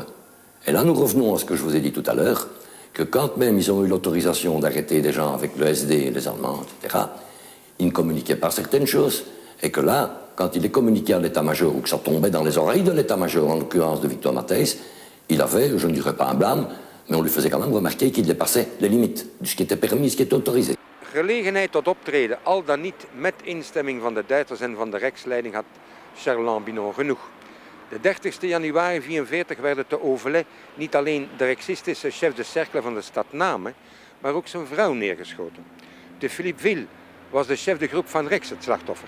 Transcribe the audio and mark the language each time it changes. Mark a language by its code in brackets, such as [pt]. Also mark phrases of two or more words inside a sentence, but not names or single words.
[fr] Et là, nous revenons à ce que je vous ai dit tout à l'heure, que quand même ils ont eu l'autorisation d'arrêter des gens avec le SD, les Allemands, etc., ils ne communiquaient pas certaines choses, et que là, quand il les communiquait à l'état-major, ou que ça tombait dans les oreilles de l'état-major, en l'occurrence de Victor Matthijs, il avait, je ne dirais pas un blâme, mais on lui faisait quand même remarquer qu'il dépassait les limites de ce qui était permis, ce qui était autorisé. [nl] Gelegenheid tot optreden, al dan niet met instemming van de Duitsers en van de Rijksleiding, had Charles Lambinon genoeg. De 30 januari 1944 werden te Auvelais niet alleen de rexistische [fr] chef de cercle [nl] van de stad Namen, maar ook zijn vrouw neergeschoten. De Philippe Ville was de chef de groep van Rex het slachtoffer.